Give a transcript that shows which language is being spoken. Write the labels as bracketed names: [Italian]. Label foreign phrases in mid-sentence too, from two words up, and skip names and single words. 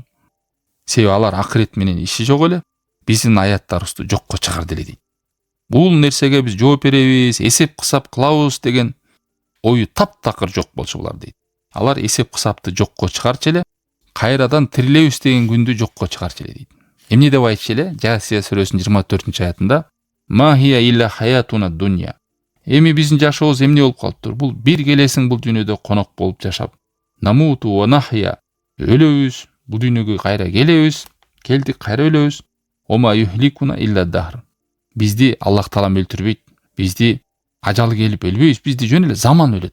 [Kyrgyz] Себеби алар акырет менен иши жок эле, биздин аяттарыбызды жокко чыгарды эле дейт. Бул нерсеге биз жооп беребиз, эсеп кысап кылабыз деген ою таптакыр жок болчу булар дейт. Алар эсеп кысапты жокко чыгарчу эле, кайрадан тирилебиз деген күндү жокко чыгарчу эле дейт. Эмне деп айтчу эле? Жасия сүрөсүнүн 24-аятында [Arabic] ما هي إلا حياتنا الدنيا. [Kyrgyz] Эми биздин жашообуз эмне болуп калыптыр? Бул бир келесиң бул дүйнөдө конок болуп жашап, [Arabic] نموت ونحيا, [Kyrgyz] өлөбүз, бул дүйнөгө кайра келебиз, келдик кайра өлөбүз. [Arabic] وما يهلكنا إلا الدهر. [Kyrgyz] Бизди Аллах таалам өлтүрбөйт. Бизди ажалы келип өлбөйбүз, бизди жөн эле заман өлөт.